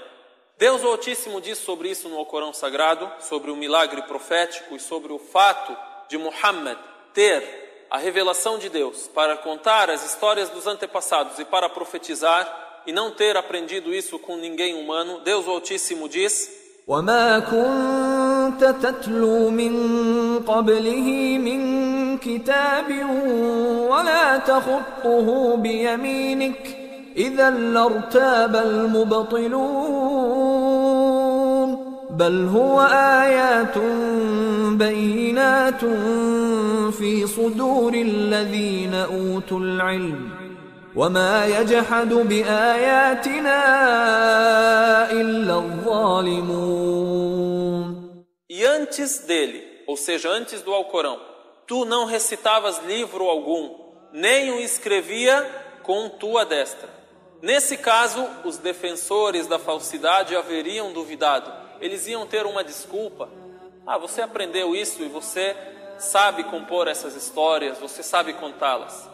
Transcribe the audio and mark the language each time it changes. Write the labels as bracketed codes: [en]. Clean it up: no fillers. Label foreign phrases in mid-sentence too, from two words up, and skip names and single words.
[pt] Deus o Altíssimo diz sobre isso no Alcorão Sagrado, sobre o milagre profético e sobre o fato de Muhammad ter a revelação de Deus para contar as histórias dos antepassados e para profetizar, e não ter aprendido isso com ninguém humano. Deus o Altíssimo diz: [ar] وَمَا كُنْتَ كنت تتلو من قبله من كتاب ولا تخطه بيمينك إذا لارتاب المبطلون بل هو آيات بينات في صدور الذين أوتوا العلم وما يجحد بآياتنا إلا الظالمون. [pt] E antes dele, ou seja, antes do Alcorão, tu não recitavas livro algum, nem o escrevia com tua destra. Nesse caso, os defensores da falsidade haveriam duvidado. Eles iam ter uma desculpa. Você aprendeu isso e você sabe compor essas histórias, você sabe contá-las.